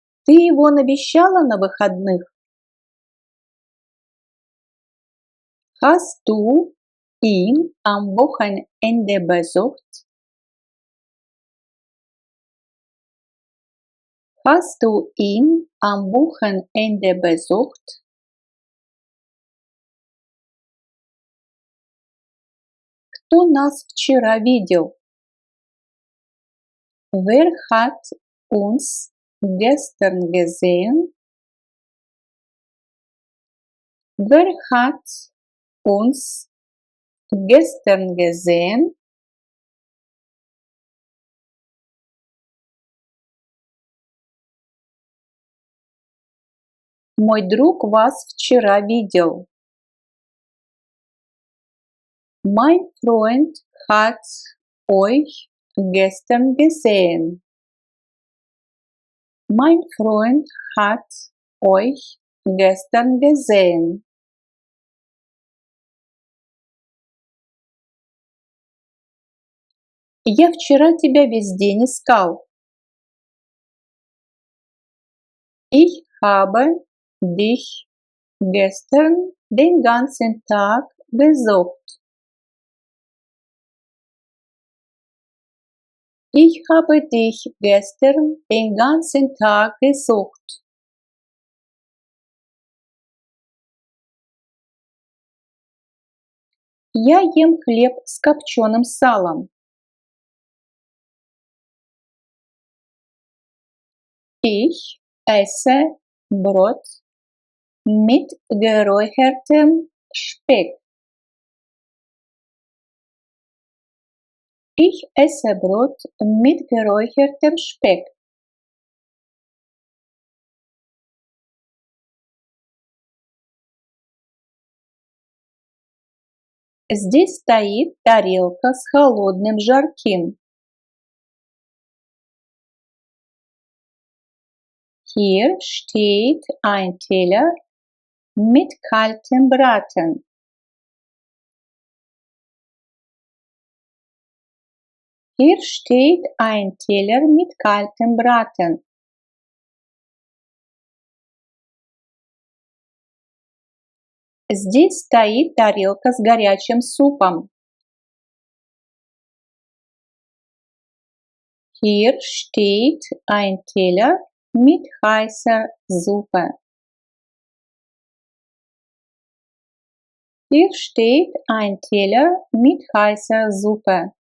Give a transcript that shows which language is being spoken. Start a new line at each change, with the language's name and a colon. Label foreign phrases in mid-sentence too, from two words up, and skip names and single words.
Russian: Ты его навещала на выходных?
German: Hast du ihn am Wochenende besucht? Hast du ihn am Wochenende besucht?
Russian: Кто нас вчера видел?
German: Wer hat uns gestern gesehen? Wer hat uns gestern gesehen?
Russian: Мой друг вас вчера видел.
German: Mein Freund hat euch gestern gesehen. Mein Freund hat euch gestern gesehen.
Russian: Я вчера тебя весь день искал.
German: Ich habe dich gestern den ganzen Tag gesucht. Ich habe dich gestern den ganzen Tag gesucht.
Russian: Я ем хлеб с копченым салом.
German: Ich esse Brot mit geräuchertem Speck. Ich esse Brot mit geräuchertem Speck.
Russian: Здесь стоит тарелка с холодным жарким.
German: Hier steht ein Teller mit kaltem Braten. Hier steht ein Teller mit kaltem Braten.
Russian: Здесь стоит тарелка с горячим супом.
German: Hier steht ein Teller mit heißer Suppe. Hier steht ein Teller mit heißer Suppe.